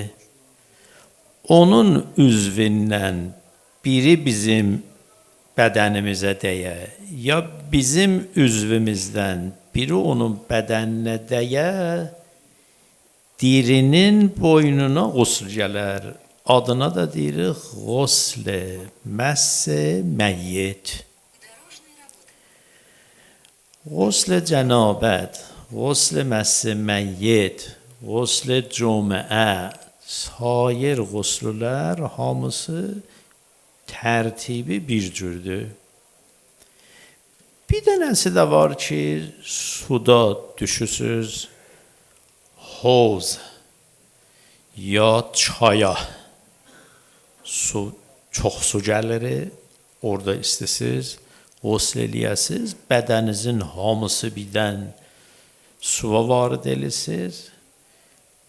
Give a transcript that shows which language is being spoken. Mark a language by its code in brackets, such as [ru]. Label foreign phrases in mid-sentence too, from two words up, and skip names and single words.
[az] Onun üzvindən biri bizim bədənimizə dəyə, ya bizim üzvümüzdən biri onun bədəninə dəyə, dirinin boynuna ғusl gələr. Adına da deyirik ғusl-i məss-i məyyit. Ғusl-i cənabət, ғusl-i məss-i məyyit, ғusl-i cümə, sair ғuslular hamısı tərtibi bir cürdür. Bir dənəsi də var ki, suda düşürsüz, hovz ya çaya, çox su gəlir, orada istəsiz, غسل eləyəsiz, bədəninizin hamısı birdən suya varid eləsiz.